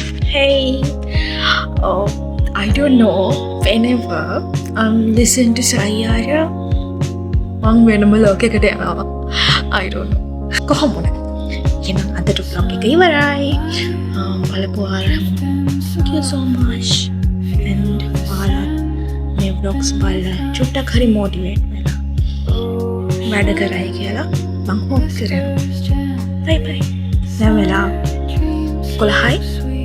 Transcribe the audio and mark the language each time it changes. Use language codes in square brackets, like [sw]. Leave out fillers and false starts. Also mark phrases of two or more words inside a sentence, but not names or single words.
[en] Hey, oh, I don't know. Whenever I'm listening to Sayara, [si] මං වෙනම ලෝකෙකට යනවා. [en] I don't know. [si] කොහොම වුණත්. එහෙනම් අදට vlog එක ඉවරයි. බලපු ඔයාලා [en] thank you so much. [si] And ඔයාලා මේ vlogs බලලා චුට්ටක් හරි motivate වෙලා වැඩ කරයි කියලා මං hope කරනවා. [en] Bye bye. [si] දැන් වෙලා 11යි.